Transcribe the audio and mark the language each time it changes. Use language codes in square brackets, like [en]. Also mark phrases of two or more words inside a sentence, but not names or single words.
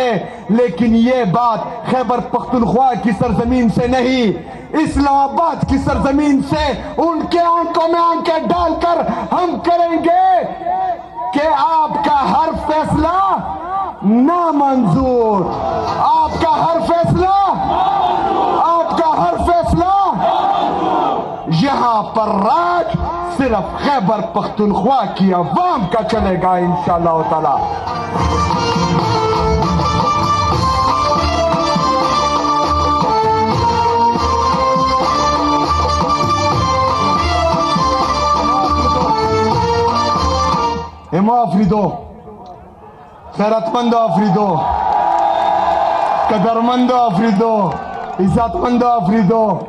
[ur] لیکن یہ بات خیبر پختونخوا کی سرزمین سے نہیں، اسلام آباد کی سرزمین سے ان کے آنکھوں میں آنکھیں ڈال کر ہم کریں گے کہ آپ کا ہر فیصلہ نامنظور، آپ کا ہر فیصلہ یہاں پر راج صرف خیبر پختونخوا کی عوام کا چلے گا [ar] انشاءاللہ تعالی۔ [ps] امو آفریدو، خیرتمند آفریدو، قدرمند آفریدو، عزتمند آفریدو،